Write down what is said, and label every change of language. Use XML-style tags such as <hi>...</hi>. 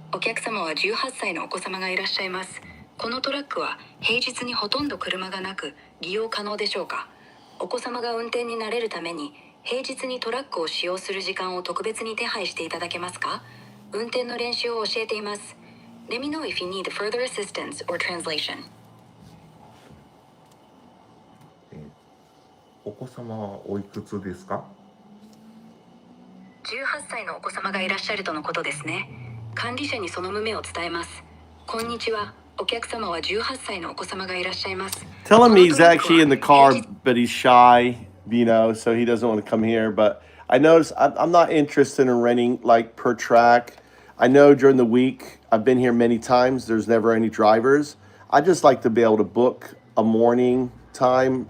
<ja>お客様は18歳のお子様がいらっしゃいます。このトラックは平日にほとんど車がなく利用可能でしょうか。お子様が運転に慣れるために平日にトラックを使用する時間を特別に手配していただけますか。運転の練習を教えています。</ja> <en>Let me know if you need further assistance or translation.</en> <ja>お子様はおいくつですか 18歳のお子様がいらっしゃるとのことですね。管理者にその旨を伝えます。こんにちは。お客様は18歳のお子様がいらっしゃいます。</ja> <en>Tell him he's actually in the car, but he's shy, so he doesn't want to come here. But I noticed I'm not interested in renting like per track. I know during the week, I've been here many times. There's never any drivers. I just like to be able to book a morning time.</en>